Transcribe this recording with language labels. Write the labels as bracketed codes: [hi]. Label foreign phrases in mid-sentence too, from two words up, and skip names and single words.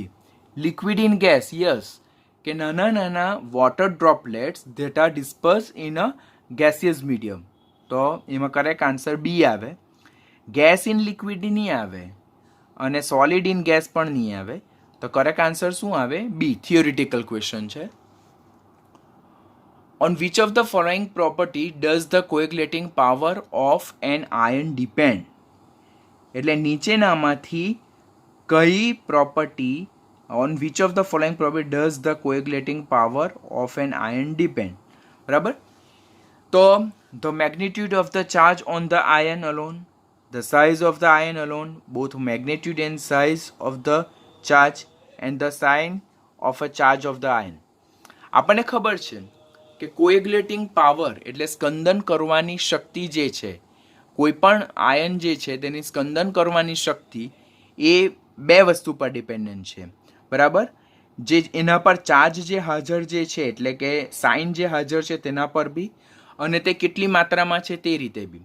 [en] liquid in gas, yes, [gu] કે નાના [en] water droplets that are disperse in a gaseous medium. [gu] તો એમાં [en] correct answer [gu] બી આવે. [en] gas in liquid [gu] નહીં આવે અને [en] solid in gas [gu] પણ નહીં આવે. તો [en] correct answer [gu] શું આવે? બી. [en] theoretical question [gu] છે. [en] On which of the following property does the coagulating power of an ion depend? [gu] એટલે નીચેનામાંથી કઈ પ્રોપર્ટી, [en] on which of the following property does the coagulating power of an ion depend? [gu] બરાબર. [en] તો the magnitude of the charge on the ion alone, the size of the ion alone, both magnitude and size of the charge, and the sign of a charge of the ion. [gu] આપણને ખબર છે કે [en] coagulating power [gu] એટલે સ્કંદન કરવાની શક્તિ જે છે, કોઈ પણ આયન જે છે તેની સ્કંદન કરવાની શક્તિ એ બે વસ્તુ પર ડિપેન્ડન્ટ છે. બરાબર. જે એના પર ચાર્જ જે હાજર જે છે એટલે કે સાઇન જે હાજર છે તેના પર બી, અને તે કેટલી માત્રામાં છે તે રીતે બી.